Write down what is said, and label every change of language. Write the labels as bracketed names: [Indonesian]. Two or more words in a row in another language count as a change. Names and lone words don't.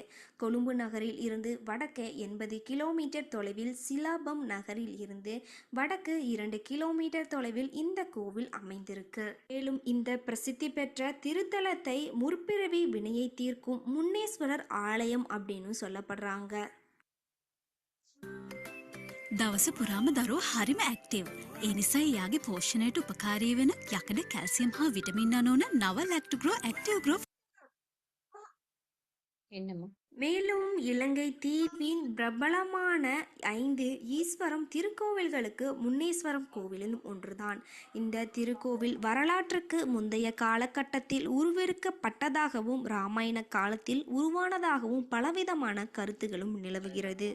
[Tamil] கொழும்பு நகரில் இருந்து வடக்கே 80 கிலோமீட்டர் தொலைவில், சிலாபம் நகரில் இருந்து வடக்கு 2 கிலோமீட்டர் தொலைவில் இந்த கோவில் அமைந்திருக்கு. மேலும் இந்த பிரசித்தி பெற்ற திருத்தலத்தை முற்பிறவி வினையை தீர்க்கும் முன்னேஸ்வரர் ஆலயம் அப்படின்னு சொல்லப்படுறாங்க. [Sinhala] දවස පුරාම දරුවෝ හරිම ඇක්ටිව්. ඒ නිසා එයාගේ පෝෂණයට උපකාරී වෙන යකඩ, කැල්සියම් හා විටමින් අණු වන නව ලැක්ටෝග්‍රෝ ඇක්ටිව් ග්‍රෝ. [Tamil] மேலும் இலங்கை தீவின் பிரபலமான 5 ஈஸ்வரம் திருக்கோவில்களுக்கு முன்னேஸ்வரம் கோவிலும் ஒன்றுதான். இந்த திருக்கோவில் வரலாற்றுக்கு முந்தைய காலகட்டத்தில் உருவெடுக்கப்பட்டதாகவும் இராமாயண காலத்தில் உருவானதாகவும் பலவிதமான கருத்துகளும் நிலவுகிறது.